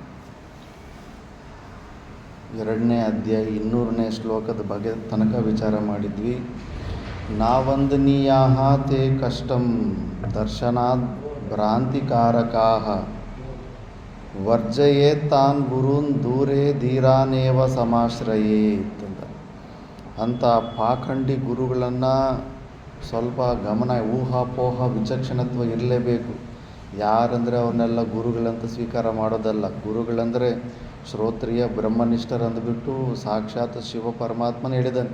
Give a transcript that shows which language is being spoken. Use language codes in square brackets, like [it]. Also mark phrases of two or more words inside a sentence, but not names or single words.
[kn] 2ನೇ ಅಧ್ಯಾಯ 200ನೇ ಶ್ಲೋಕದ ಬಗ್ಗೆ ತನಕ ವಿಚಾರ ಮಾಡಿದ್ವಿ. [sa] ನಾವಂದನೀಯಾಃ ತೇ ಕಷ್ಟಂ ದರ್ಶನಾತ್ ಭ್ರಾಂತಿಕಾರಕಾಃ ವರ್ಜಯೇತ್ ತಾನ್ ಗುರುನ್ ದೂರೇ ಧೀರಾನೇವ ಸಮಾಶ್ರಯೇತ್ ಅಂತ. [kn] ಅಂಥ ಪಾಖಂಡಿ ಗುರುಗಳನ್ನು ಸ್ವಲ್ಪ ಗಮನ, ಊಹಾಪೋಹ, ವಿಚಕ್ಷಣತ್ವ ಇರಲೇಬೇಕು. ಯಾರಂದರೆ ಅವನ್ನೆಲ್ಲ ಗುರುಗಳಂತ ಸ್ವೀಕಾರ ಮಾಡೋದಲ್ಲ. ಗುರುಗಳಂದರೆ ಶ್ರೋತ್ರಿಯ ಬ್ರಹ್ಮನಿಷ್ಠರು ಅಂದುಬಿಟ್ಟು ಸಾಕ್ಷಾತ್ ಶಿವ ಪರಮಾತ್ಮನ ಹೇಳಿದ್ದಾನೆ.